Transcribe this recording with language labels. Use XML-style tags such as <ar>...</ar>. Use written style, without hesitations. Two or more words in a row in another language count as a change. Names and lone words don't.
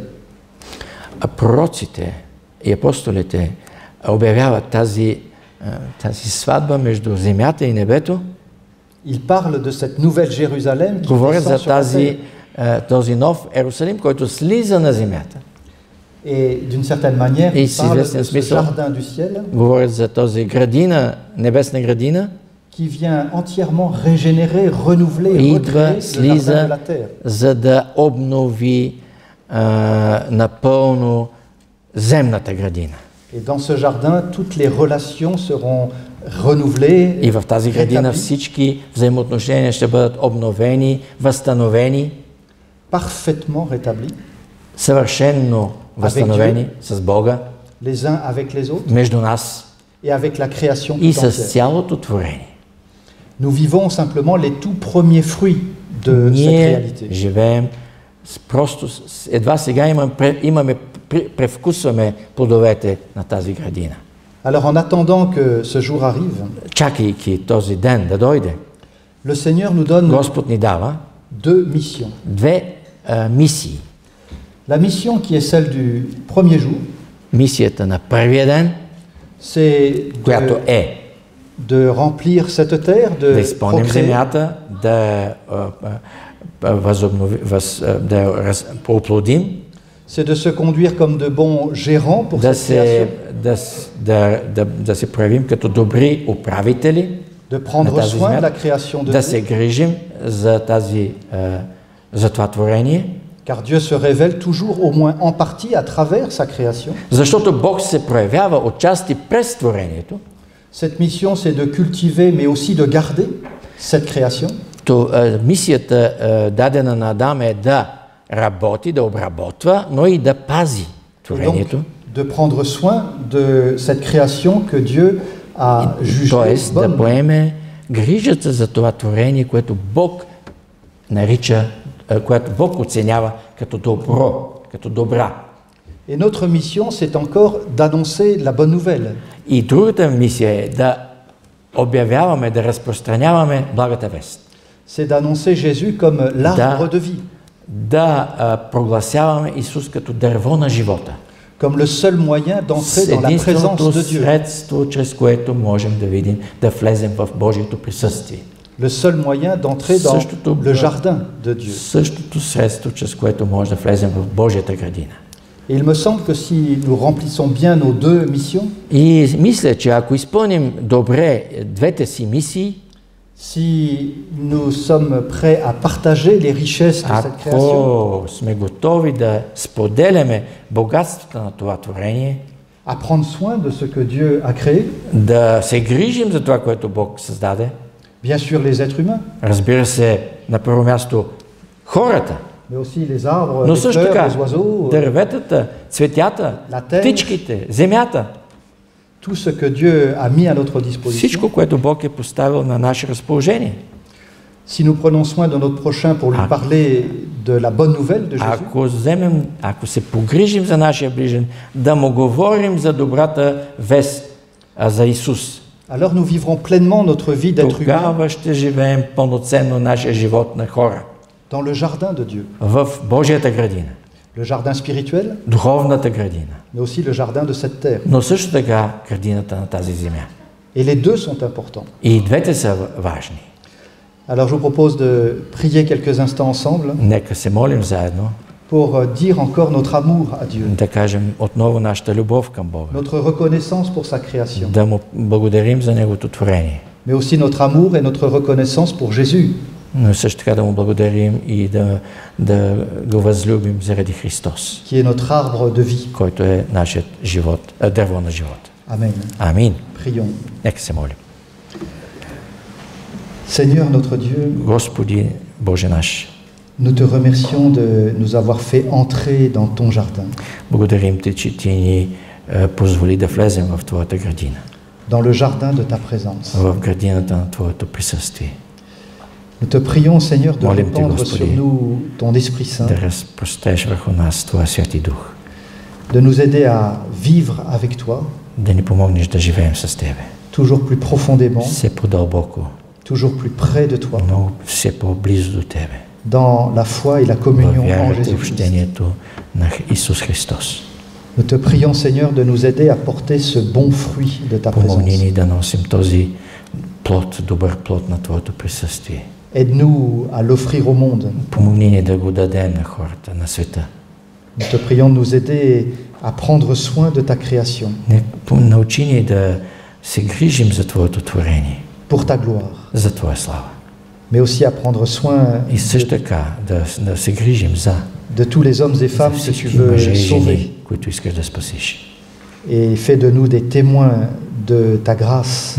<bg>А пророците и апостолите обявяват тази сватба между земята и небето.</bg> <fr>il parle de cette nouvelle Jérusalem qui</fr> <bg>Говорят</bg> <fr>descend</fr> <bg>за</bg> <fr>sur la terre.</fr> <bg>този нов Ерусалим, който слиза на земята.</bg> <fr>Et d'une certaine manière, Et il si parle je sais de ce</fr> <bg>смисъл,</bg> <fr>jardin du ciel</fr> <bg>Говорят за този градина, небесна градина,</bg> <fr>qui vient entièrement régénérer, renouveler,</fr> <bg>идва,</bg> <fr>recréer le jardin de</fr> <bg>слиза,</bg> <fr>la terre.</fr> <bg>за да обнови напълно земната градина.</bg> <fr>Et dans ce jardin, toutes les relations seront renouvelées,</fr> <bg>И в тази градина</bg> <fr>rétablies,</fr> <bg>всички взаимоотношения ще бъдат обновени, възстановени,</bg> <fr>parfaitement rétablies,</fr> <bg>съвършенно възстановени с Бога,</bg> <fr>les uns avec les autres</fr> <bg>между нас</bg> <fr>et avec la création</fr> <bg>и</bg> <fr>tout</fr> <bg>с</bg> <fr>entière.</fr> <bg>цялото творение.</bg> <fr>Nous vivons simplement les tout premiers fruits de cette</fr> <bg>Ние</bg> <fr>réalité.</fr> <bg>живеем едва сега превкусваме плодовете на тази градина.</bg> <fr>Alors en attendant que ce jour arrive,</fr> <bg>Чакайки този ден да дойде,</bg> <fr>le Seigneur nous donne</fr> <bg>Господ ни дава</bg> <fr>deux missions.</fr> <bg>две мисии.</bg> <fr>La mission qui est celle du premier jour,</fr> <bg>Мисията на първия ден,</bg> <fr>c'est</fr> <bg>която</bg> <fr>de remplir cette terre,</fr> <bg>да</bg> <fr>de</fr> <bg>изпълним</bg> <fr>procréer,</fr> <bg>земята, да оплодим,</bg> <fr>c'est de se conduire comme de bons gérants pour</fr> <bg>да</bg> <fr>cette création,</fr> <bg>да се проявим като добри управители,</bg> <fr>de prendre</fr> <bg>тази</bg> <fr>soin de</fr> <bg>земя,</bg> <fr>la création de</fr> <bg>да</bg> <fr>Dieu,</fr> <bg>се грижим за това творение,</bg> <fr>car Dieu se révèle toujours au moins en partie à travers sa création.</fr> <bg>защото Бог се проявява отчасти през творението.</bg> <fr>Cette mission, c'est de cultiver, mais aussi de garder cette création,</fr> <bg>Мисията, дадена на Адам, е да работи, да обработва, но и да пази</bg> <fr>et donc</fr> <bg>творението.</bg> <fr>de prendre soin de cette création que Dieu a jugée</fr> <bg>Тоест да</bg> <fr>bonne.</fr> <bg>поеме грижата за това творение, което Бог нарича, което Бог оценява като добро, като добра.</bg> <fr>Et notre mission, c'est encore d'annoncer la bonne nouvelle.</fr> <bg>И другата мисия е да обявяваме, да разпространяваме благата вест.</bg> <fr>C'est d'annoncer Jésus comme l'arbre de vie,</fr> <bg>Да прогласяваме Исус като дърво на живота.</bg> <fr>comme le seul moyen d'entrer dans la présence</fr> <bg>Единственото</bg> <fr>de Dieu,</fr> <bg>средство, чрез което можем да видим, да влезем в Божието присъствие.</bg> <fr>le seul moyen d'entrer dans</fr> <bg>Същото,</bg> <fr>le jardin de Dieu.</fr> <bg>Същото средство, чрез което може да влезем в Божията градина.</bg> <fr>Et il me semble que si nous remplissons bien nos deux missions,</fr> <bg>И мисля, че ако изпълним добре двете си мисии,</bg> <fr>si nous sommes prêts à partager les richesses de cette création,</fr> <bg>ако сме готови да споделяме богатството на това творение,</bg> <fr>à prendre soin de ce que Dieu a créé,</fr> <bg>да се грижим за това, което Бог създаде,</bg> <fr>bien sûr les êtres humains,</fr> <bg>разбира се, на първо място хората,</bg> <fr>mais aussi les arbres,</fr> <bg>но</bg> <fr>les</fr> <bg>също</bg> <fr>fleurs,</fr> <bg>така</bg> <fr>les oiseaux,</fr> <bg>дърветата, цветята,</bg> <fr>La terre.</fr> <bg>птичките, земята,</bg> <fr>tout ce que Dieu a mis à notre disposition.</fr> <bg>всичко, което Бог е поставил на наше разположение.</bg> <fr>Si nous prenons soin de notre prochain pour lui parler de la bonne nouvelle de Jésus,</fr> <bg>Ако се погрижим за нашия ближен, да му говорим за добрата вест за Исус,</bg> <fr>alors nous vivrons pleinement notre vie d'être humain</fr> <bg>тогава ще живеем пълноценно нашия живот на хора</bg> <fr>dans le jardin de Dieu,</fr> <bg>в Божията градина,</bg> <fr>le jardin spirituel,</fr> <bg>духовната градина,</bg> <fr>mais aussi le jardin de cette terre.</fr> <bg>но също така градината на тази земя.</bg> <fr>Et les deux sont importants.</fr> <bg>И двете са важни.</bg> <fr>Alors je vous propose de prier quelques instants ensemble</fr> <bg>Нека се молим заедно,</bg> <fr>pour dire encore notre amour à Dieu,</fr> <bg>да кажем отново нашата любов към Бога,</bg> <fr>notre reconnaissance pour sa création,</fr> <bg>да му благодарим за Неговото творение,</bg> <fr>mais aussi notre amour et notre reconnaissance pour Jésus,</fr> <bg>но също така да му благодарим и да го възлюбим заради Христос,</bg> <fr>qui est notre arbre de vie.</fr> <bg>който е нашият живот, дърво на живота.</bg> <fr>Amen.</fr> <bg>Амин.</bg> <fr>Prions.</fr> <bg>Нека се молим.</bg> <fr>Seigneur notre Dieu,</fr> <bg>Господи Боже наш,</bg> <fr>nous te remercions de nous avoir fait entrer dans ton jardin,</fr> <bg>благодарим Ти, че Ти ни позволи да влезем в Твоята градина,</bg> <fr>dans le jardin de ta présence.</fr> <bg>в градината на Твоето присъствие.</bg> <fr>Nous te prions, Seigneur, de</fr> <bg>Молим Те,</bg> <fr>répandre</fr> <bg>Господи,</bg> <fr>sur nous ton Esprit Saint,</fr> <bg>да разпростеш върху нас Твоя Святи Дух,</bg> <fr>de nous aider à vivre avec toi,</fr> <bg>да ни помогнеш да живеем с Тебе,</bg> <fr>toujours plus profondément,</fr> <bg>все по-дълбоко,</bg> <fr>toujours plus près de toi,</fr> <bg>много все по-близо до Тебе,</bg> <fr>dans la foi et la</fr> <bg>във</bg> <fr>communion en</fr> <bg>вярата и</bg> <fr>Jésus-Christ.</fr> <bg>общението на Исус Христос.</bg> <fr>Nous te prions, Seigneur, de nous aider à porter ce bon fruit de ta</fr> <bg>Помогни</bg> <fr>présence.</fr> <bg>ни да носим този плод, добър плод на Твоето присъствие.</bg> <fr>Aide-nous à l'offrir au monde.</fr> <bg>Помогни ни да го дадем на хората, на света.</bg> <fr>Nous te prions de nous aider à prendre soin de ta création.</fr> <bg>Научи ни да се грижим за Твоето творение,</bg> <fr>pour ta gloire,</fr> <bg>за Твоя слава.</bg> <fr>mais aussi à prendre soin</fr> <bg>И също така да се грижим за</bg> <fr>de tous les hommes et femmes que tu</fr> <bg>всички</bg> <fr>veux</fr> <bg>мъже и</bg> <fr>sauver.</fr> <bg>жени, които искаш да спасиш.</bg> <fr>Et fais de nous des témoins de ta grâce</fr>